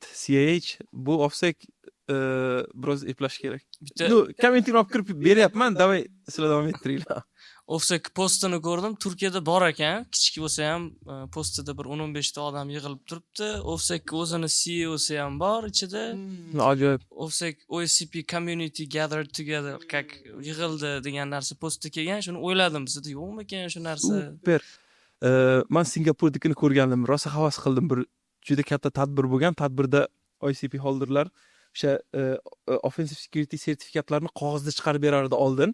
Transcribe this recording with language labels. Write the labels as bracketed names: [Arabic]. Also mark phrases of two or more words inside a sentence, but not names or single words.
[Uzbek] CH bu OffSec biroz eplash kerak. Communityni olib kirib beryapman, davay sizlar davom ettiringlar. OffSec postini ko'rdim. Turkiyada bor ekan. Kichik bo'lsa ham postida bir 10-15 ta odam yig'ilib turibdi. OffSec o'zini CEOsi ham bor ichida. Ajoyib. OffSec OSCP [English] community gathered together [Uzbek] как yig'ildi degan narsa postda kelgan. Shuni o'yladim, bizda yo'qmi ekan shu narsa? Super. Men Singapurdikini ko'rgandim. Rosa havas qildim. Bir juda katta tadbir bo'lgan. Tadbirda ICP holderlar o'sha [English] offensive security [Uzbek] sertifikatlarini qog'ozda chiqarib berardi oldin.